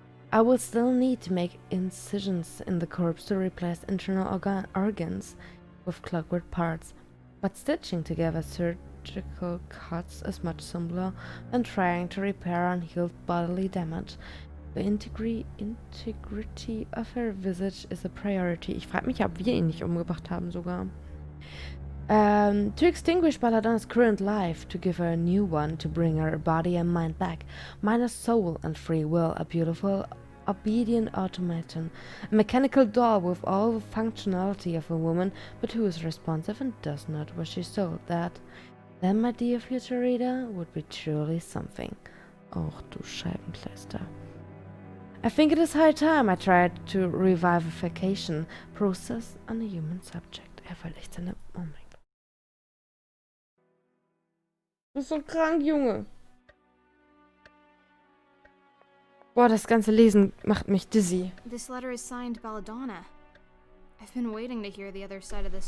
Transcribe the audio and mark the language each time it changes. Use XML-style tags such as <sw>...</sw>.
<en>I will still need to make incisions in the corpse to replace internal organs with clockwork parts, but stitching together surgical cuts is much simpler than trying to repair unhealed bodily damage. The integrity of her visage is a priority.</en> <de>Ich frage mich, ob wir ihn nicht umgebracht haben sogar.</de> <en>To extinguish Belladonna's current life, to give her a new one, to bring her body and mind back, minus soul and free will, a beautiful, obedient automaton, a mechanical doll with all the functionality of a woman, but who is responsive and does not what she's told. That, then, my dear future reader, would be truly something.</en> <de>Och, du Scheibenkleister.</de> <en>I think it is high time I tried to revivification process on a human subject.</en> <de>Weil echt seine... Oh mein Gott. Du bist so krank, Junge. Boah, das ganze Lesen macht mich dizzy.</de> <en>This letter is signed Belladonna. I've been waiting to hear the other side of this</en>